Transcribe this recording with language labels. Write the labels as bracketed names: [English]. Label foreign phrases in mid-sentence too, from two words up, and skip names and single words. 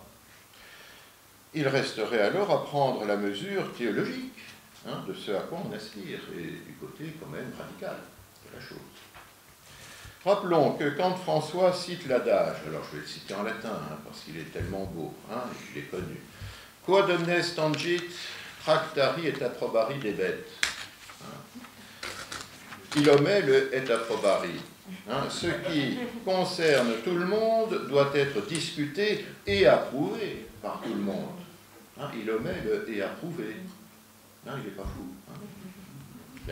[French] Il resterait alors à prendre la mesure théologique de ce à quoi on aspire, et du côté quand même radical de la chose. Rappelons que quand François cite l'adage, alors je vais le citer en latin, parce qu'il est tellement beau, et qu'il est connu, « [Latin] Quod omnes tangit, tractari et approbari debet ». [French] Il omet le « [Latin] et approbari ». [French] Ce qui concerne tout le monde doit être discuté et approuvé par tout le monde. Il omet le « et approuvé ». Il n'est pas fou. Bien.